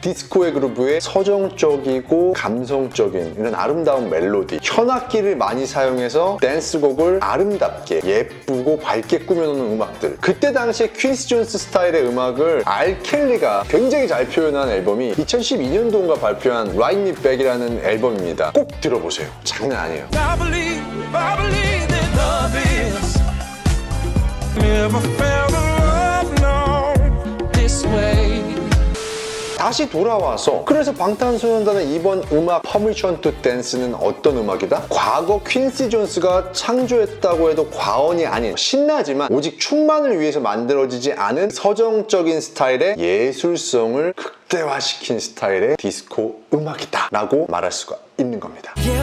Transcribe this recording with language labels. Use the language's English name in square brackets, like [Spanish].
[Korean] 디스코의 그루브에 서정적이고 감성적인 이런 아름다운 멜로디, 현악기를 많이 사용해서 댄스곡을 아름답게 예쁘고 밝게 꾸며놓는 음악들. 그때 당시에 퀸시 존스 스타일의 음악을 알 켈리가 굉장히 잘 표현한 앨범이 2012년도인가 발표한 Write Me Back이라는 앨범입니다. 꼭 들어보세요. 장난 아니에요. [English] I believe that love is Never felt love, no, this way. [Korean] 다시 돌아와서 그래서 방탄소년단의 이번 음악 Permission to Dance는 어떤 음악이다? 과거 퀸시 존스가 창조했다고 해도 과언이 아닌 신나지만 오직 춤만을 위해서 만들어지지 않은 서정적인 스타일의 예술성을 극대화시킨 스타일의 디스코 음악이다 라고 말할 수가 있는 겁니다.